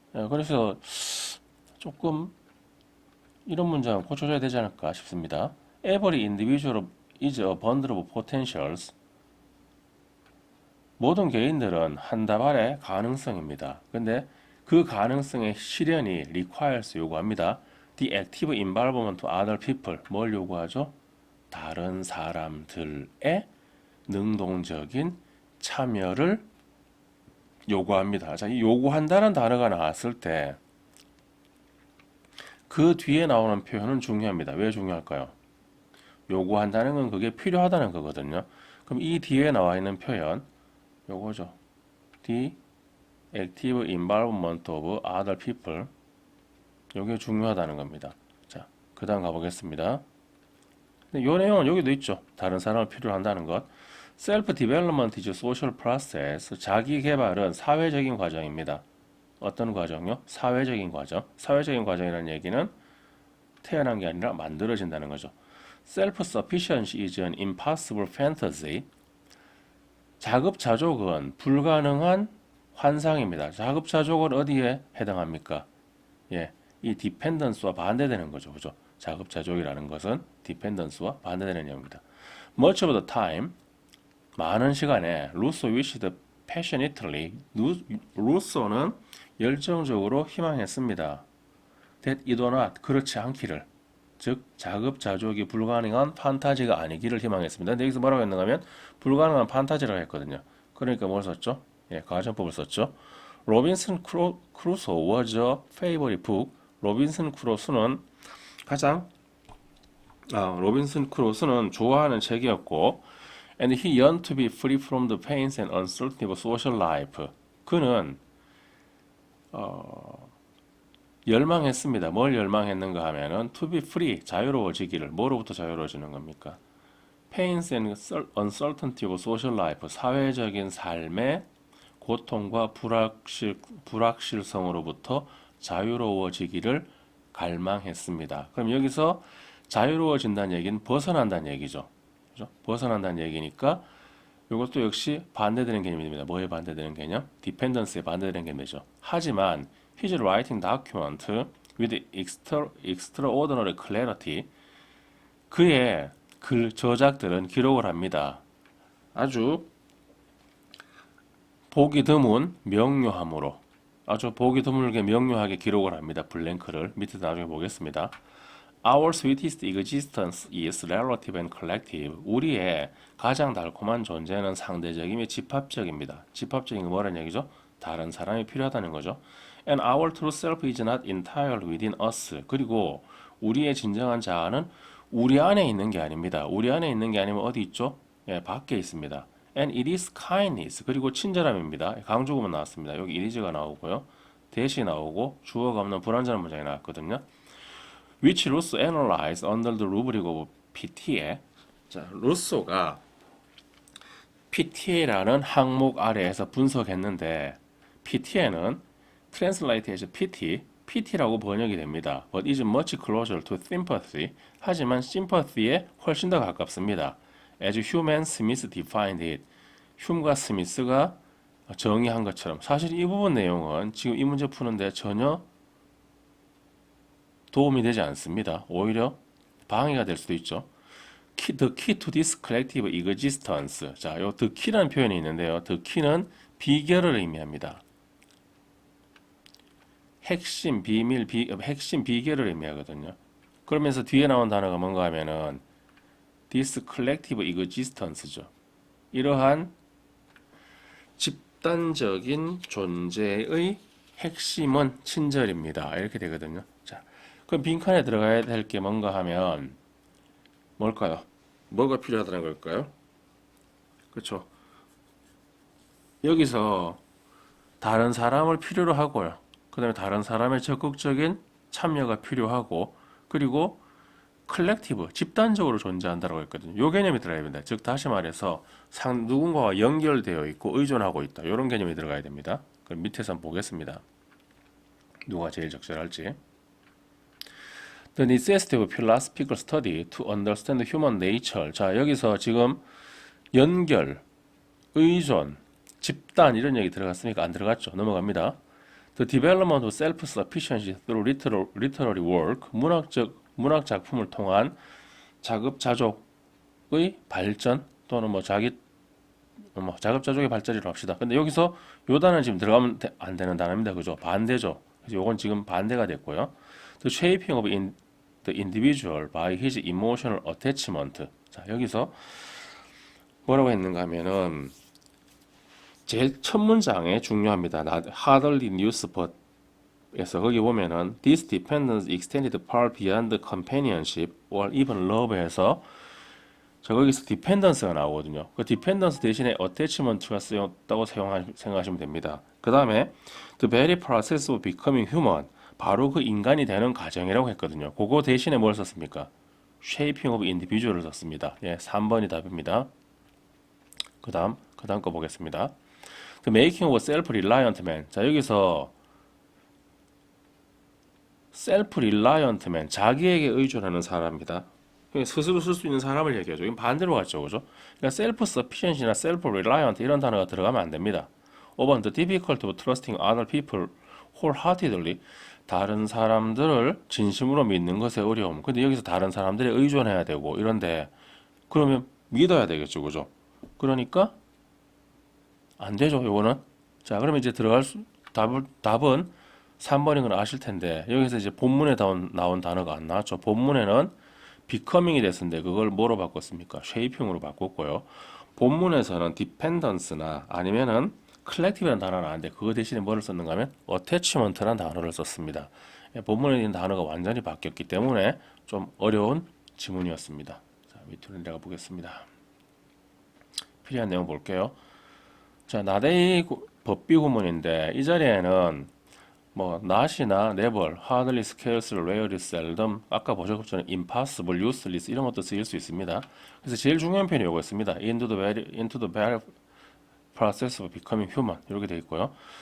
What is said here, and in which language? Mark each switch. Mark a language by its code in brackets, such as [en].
[ko] 그래서 조금 이런 문장은 고쳐줘야 되지 않을까 싶습니다. [en] Every individual is a bundle of potentials. [ko] 모든 개인들은 한 다발의 가능성입니다. 근데 그 가능성의 실현이 requires 요구합니다. [en] The active involvement of other people. [ko] 뭘 요구하죠? 다른 사람들의 능동적인 참여를 요구합니다. 자, 이 요구한다는 단어가 나왔을 때 그 뒤에 나오는 표현은 중요합니다. 왜 중요할까요? 요구한다는 건 그게 필요하다는 거거든요. 그럼 이 뒤에 나와 있는 표현 요거죠. [en] The active involvement of other people. [ko] 요게 중요하다는 겁니다. 자, 그 다음 가보겠습니다. 근데 요 내용은 여기도 있죠. 다른 사람을 필요로 한다는 것. [en] Self-development is a social process. [ko] 자기 개발은 사회적인 과정입니다. 어떤 과정요? 사회적인 과정. 사회적인 과정이라는 얘기는 태어난 게 아니라 만들어진다는 거죠. [en] Self-sufficiency is an impossible fantasy. [ko] 자급자족은 불가능한 환상입니다. 자급자족은 어디에 해당합니까? 예, 이 dependence와 반대되는 거죠. 그죠? 자급자족이라는 것은 dependence와 반대되는 내용입니다. [en] Much of the time, [ko] 많은 시간에 [en] 루소 wished passionately. [ko] 루소는 열정적으로 희망했습니다. [en] That it were not. [ko] 그렇지 않기를. 즉 자급자족이 불가능한 판타지가 아니기를 희망했습니다. 근데 여기서 뭐라고 했는가 하면 불가능한 판타지라고 했거든요. 그러니까 뭘 썼죠? 예, 가정법을 썼죠. [en] 로빈슨 크루소 was a favorite book. [ko] 로빈슨 크루소는 가장 로빈슨 크루소는 좋아하는 책이었고 [en] and he yearned to be free from the pains and uncertainty of social life. [ko] 그는 열망했습니다. 뭘 열망했는가 하면은 [en] to be free, [ko] 자유로워지기를. 뭐로부터 자유로워지는 겁니까? [en] pains and uncertainty of social life, [ko] 사회적인 삶의 고통과 불확실성으로부터 자유로워지기를 갈망했습니다. 그럼 여기서 자유로워진다는 얘기는 벗어난다는 얘기죠. 그죠? 벗어난다는 얘기니까 이것도 역시 반대되는 개념입니다. 뭐에 반대되는 개념? 디펜던스에 반대되는 개념이죠. [en] 하지만 his writing document with extraordinary clarity. [ko] 그의 글 저작들은 기록을 합니다. 아주 보기 드문 명료함으로 아주 보기 드물게 명료하게 기록을 합니다. 블랭크를 밑에 나중에 보겠습니다. [en] Our sweetest existence is relative and collective. [ko] 우리의 가장 달콤한 존재는 상대적이며 집합적입니다. 집합적인 건 뭐라는 얘기죠? 다른 사람이 필요하다는 거죠. [en] And our true self is not entirely within us. [ko] 그리고 우리의 진정한 자아는 우리 안에 있는 게 아닙니다. 우리 안에 있는 게 아니면 어디 있죠? 예, 밖에 있습니다. [en] And it is kindness. [ko] 그리고 친절함입니다. 강조구문 나왔습니다. 여기 it is가 나오고요. 대시 나오고 주어가 없는 불완전한 문장이 나왔거든요. [en] Which Rousseau analyzed under the rubric of PTA. [ko] 자, 루소가 PTA라는 항목 아래에서 분석했는데 PTA는 [en] translate as PT, [ko] PT라고 번역이 됩니다. [en] But is much closer to sympathy. [ko] 하지만 sympathy에 훨씬 더 가깝습니다. [en] As Hume and Smith defined it. [ko] 흉과 스미스가 정의한 것처럼 사실 이 부분 내용은 지금 이 문제 푸는데 전혀 도움이 되지 않습니다. 오히려 방해가 될 수도 있죠. [en] The key to this collective existence. [ko] 자, 요 the key라는 표현이 있는데요. the key는 비결을 의미합니다. 핵심, 비밀, 핵심 비계를 의미하거든요. 그러면서 뒤에 나온 단어가 뭔가 하면은 [en] this collective existence [ko] 죠. 이러한 집단적인 존재의 핵심은 친절입니다. 이렇게 되거든요. 자, 그럼 빈칸에 들어가야 될 게 뭔가 하면 뭘까요? 뭐가 필요하다는 걸까요? 그렇죠. 여기서 다른 사람을 필요로 하고요. 그 다음에 다른 사람의 적극적인 참여가 필요하고, 그리고 컬렉티브, 집단적으로 존재한다고 했거든요. 요 개념이 들어가야 됩니다. 즉 다시 말해서 누군가와 연결되어 있고 의존하고 있다. 이런 개념이 들어가야 됩니다. 그럼 밑에서 한번 보겠습니다. 누가 제일 적절할지. [en] The necessity of philosophical study to understand human nature. [ko] 자, 여기서 지금 연결, 의존, 집단 이런 얘기 들어갔으니까 안 들어갔죠. 넘어갑니다. [en] The development of self-sufficiency through literary work. [ko] 문학 작품을 통한 자급자족의 발전 또는 자급자족의 발전이라고 합시다. 근데 여기서 요 단어는 지금 들어가면 안 되는 단어입니다. 그죠? 반대죠. 그래서 요건 지금 반대가 됐고요. [en] The shaping of the individual by his emotional attachment. [ko] 자, 여기서 뭐라고 했는가 하면은 제일 첫 문장에 중요합니다. [en] Hardly news but [ko] 에서 거기 보면은 [en] this dependence extended far beyond companionship or even love에서 [ko] 자 거기서 dependence가 나오거든요. 그 dependence 대신에 attachment가 쓰였다고 생각하시면 됩니다. 그 다음에 [en] the very process of becoming human [ko] 바로 그 인간이 되는 과정이라고 했거든요. 그거 대신에 뭘 썼습니까? shaping of individual을 썼습니다. 예, 3번이 답입니다. 그 다음 거 보겠습니다. [en] The making of a self-reliant man. [ko] 자 여기서 self-reliant man, 자기에게 의존하는 사람입니다. 스스로 쓸 수 있는 사람을 얘기하죠. 이건 반대로 갔죠, 그죠? 그러니까 self-sufficient이나 self-reliant 이런 단어가 들어가면 안 됩니다. [en] 5번 the difficulty of trusting other people wholeheartedly. [ko] 다른 사람들을 진심으로 믿는 것의 어려움. 근데 여기서 다른 사람들에 의존해야 되고 이런데 그러면 믿어야 되겠죠, 그죠? 그러니까 안 되죠, 요거는. 자, 그러면 이제 답은 3번인 건 아실 텐데 여기서 이제 본문에 나온 단어가 안 나왔죠. 본문에는 becoming이 됐었는데 그걸 뭐로 바꿨습니까? shaping으로 바꿨고요. 본문에서는 dependence나 아니면은 collective라는 단어가 나왔는데 그거 대신에 뭐를 썼는가 하면 attachment라는 단어를 썼습니다. 본문에 있는 단어가 완전히 바뀌었기 때문에 좀 어려운 지문이었습니다. 자, 밑으로 내려가 보겠습니다. 필요한 내용 볼게요. 자, 나데이 법비 구문인데 이 자리에는 뭐 not이나 never, hardly, scarce, rarely, seldom 아까 보셨죠? impossible, useless 이런 것도 쓰일 수 있습니다. 그래서 제일 중요한 표현이 이거였습니다. [en] into the very process of becoming human [ko] 이렇게 되어 있고요.